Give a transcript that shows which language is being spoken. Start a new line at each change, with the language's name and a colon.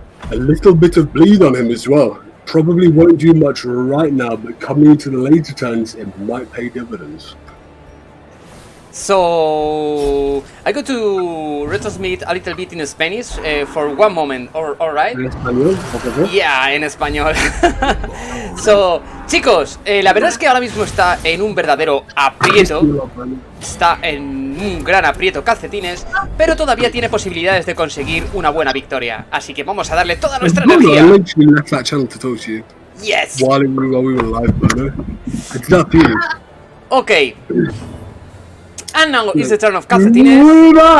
English: A little bit of bleed on him as well. Probably won't do much right now, but coming into the later turns, it might pay dividends. So I go to retransmit a little bit in Spanish for one moment, alright?
Spanish: ¿En español? ¿Por favor? Yeah, en español. So, chicos, la verdad es que ahora mismo está en un verdadero aprieto. Está en un gran aprieto Calcetines, pero todavía tiene posibilidades de conseguir una buena victoria. Así que vamos a darle toda nuestra energía.
English: I literally left that channel to talk to you. Yes. While we were live, brother. I did that feeling. Okay. And now is the turn of Calcetines.